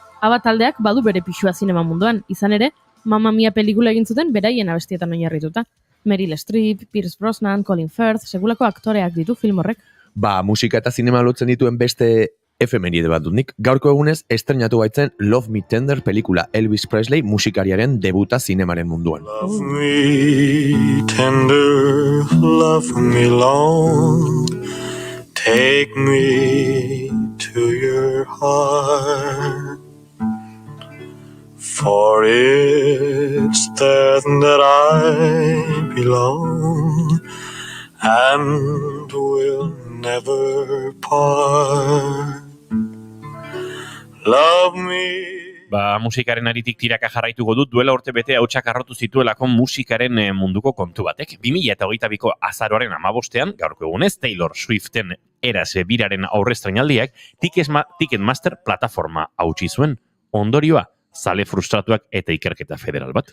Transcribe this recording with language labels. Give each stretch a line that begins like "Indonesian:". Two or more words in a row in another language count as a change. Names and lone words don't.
Basque: ABBA taldeak badu bere pixua zinema munduan. Izan ere, Mamma Mia pelikula egin zuten beraien abestietan oinarrituta. Meryl Streep, Pierce Brosnan, Colin Firth, segulako aktoreak ditu film horrek. Musika eta zinema lotzen dituen beste efemeride bat dut. Gaurko egunez estrenatu baitzen Love Me Tender pelikula, Elvis Presley musikariaren debuta zinemaren munduan.
English: Love me tender, love me long, take me to your heart, for it's there that I belong, and will never part. Love me.
Basque: Musikaren aritik tiraka jarraituko dut, duela urte bete hautsak arrotu zituelako musikaren munduko kontu batek. 2022ko azaroaren 15ean, gaurko egunez, Taylor Swiften erase biraren aurrestrenaldiak Ticketmaster plataforma hautsi zuen. Ondorioa, zale frustratuak eta ikerketa federal bat.